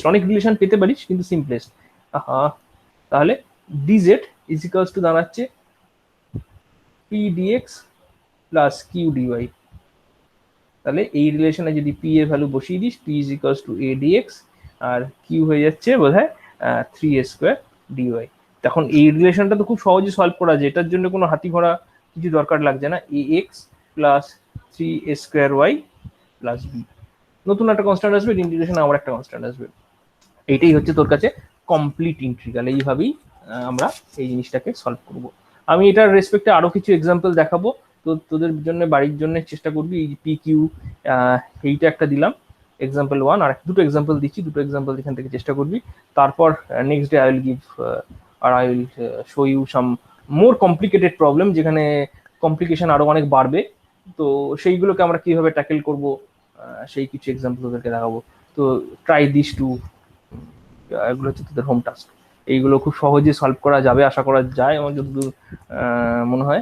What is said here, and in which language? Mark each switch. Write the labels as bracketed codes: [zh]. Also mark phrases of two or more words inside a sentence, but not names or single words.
[bn] অনেক রিলেশন পেতে পারিস কিন্তু সিম্পলেস্ট। তাহলে [en] dz is equals to [bn] দাঁড়াচ্ছে [en] p dx plus q dy. [bn] তাহলে এই রিলেশনে যদি পি এর ভ্যালু বসিয়ে দিস, [en] p is equals to a dx, [bn] আর কিউ হয়ে যাচ্ছে বোধহয় 3a² ডিওয়াই। তখন এই রিলেশনটা তো খুব সহজে সলভ করা যায়, এটার জন্য কোনো হাতি ঘোড়া কিছু দরকার লাগছে না, [en] a x plus 3a² y plus b, [bn] নতুন একটা কনস্ট্যান্ট আসবে, ইন্টিগ্রেশন আবার একটা কনস্ট্যান্ট আসবে। এইটাই হচ্ছে তোর কাছে [en] complete integral. [bn] এইভাবেই আমরা এই জিনিসটাকে সলভ করব। আমি এটার রেসপেক্টে আরো কিছু এক্সাম্পল দেখাবো, তো তোদের জন্য বাড়ির জন্য চেষ্টা করবি এই পি কিউ, এইটা একটা দিলাম এক্সাম্পল 1, আর দুটো এক্সাম্পল দিচ্ছি, দুটো এক্সাম্পল এখান থেকে চেষ্টা করবি। তারপর [en] next day I will give [bn] আর [en] I will show you some more complicated problem, [bn] যেখানে কমপ্লিকেশন আরো অনেক বাড়বে, তো সেইগুলোকে আমরা কিভাবে ট্যাকেল করব সেই কিছু এক্সাম্পল ওদেরকে দেখাবো। তো [en] try this two, [bn] এগুলো হচ্ছে তোদের [en] home task, [bn] এইগুলো খুব সহজে সলভ করা যাবে আশা করা যায় আমার যতদূর মনে হয়।